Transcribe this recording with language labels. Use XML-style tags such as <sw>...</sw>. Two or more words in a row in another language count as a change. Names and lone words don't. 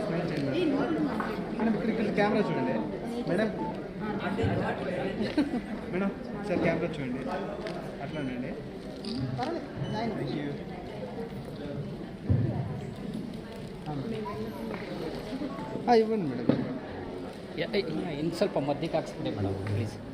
<te>స్మైల్ చేయండి మేడం. ఇక్కడ కెమెరా చూడండి మేడం. మేడం సార్ కెమెరా చూడండి, అట్లానండి.</te> <en>thank you.</en> <te>ఇవ్వండి మేడం.</te> <kn>ಇನ್ನು ಸ್ವಲ್ಪ ಮದ್ದಿಗೆ ಹಾಕ್ಸ್ಬಿಡಿ</kn> <en>madam please.</en>